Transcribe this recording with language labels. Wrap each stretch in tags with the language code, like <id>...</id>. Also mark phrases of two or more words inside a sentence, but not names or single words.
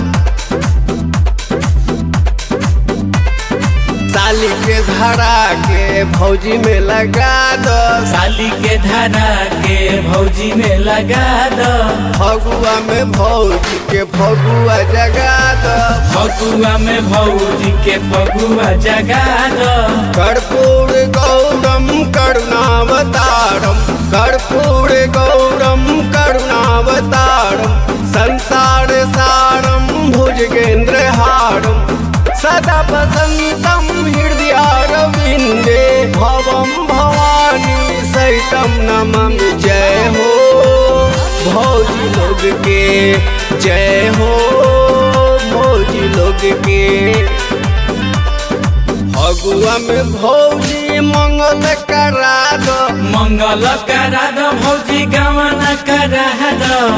<bho>साली के धरा के भौजी में लगा दो। साली के धरा के भौजी में लगा दो। फगुआ में भौजी के फगुआ जगा दो। फगुआ में भौजी के फगुआ जगा दो।</bho> <sa>कर्पूर गौरम करुणावतारम कर्पूर गौरम करुणावतारम संसार सारम भुजगेंद्र हारम सदा वसंतम हृदयारविंदे भवम भवानी सहितम नमामि।</sa> <bho>जय हो भौजी लोग के जय हो भौजी लोग के। फगुआ में भौजी मंगल करा दो। मंगल करा दो भौजी गवन करा दो।</bho>